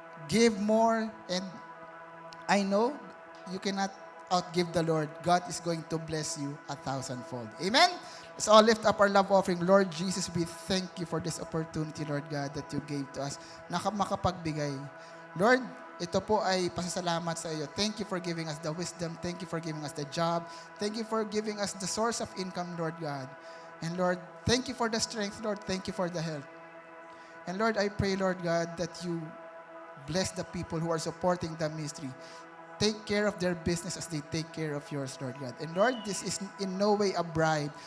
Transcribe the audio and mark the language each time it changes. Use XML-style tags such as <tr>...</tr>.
<en>Give more, and I know you cannot outgive the Lord. God is going to bless you 1,000-fold. Amen? Let's all lift up our love offering. Lord Jesus, we thank you for this opportunity, Lord God, that you gave to us</en> <tl>na makapagbigay. Lord, ito po ay pasasalamat sa iyo.</tl> <en>Thank you for giving us the wisdom. Thank you for giving us the job. Thank you for giving us the source of income, Lord God. And Lord, thank you for the strength, Lord. Thank you for the health. And Lord, I pray, Lord God, that you bless the people who are supporting the ministry. Take care of their business as they take care of yours, Lord God. And Lord, this is in no way a bribe.</en>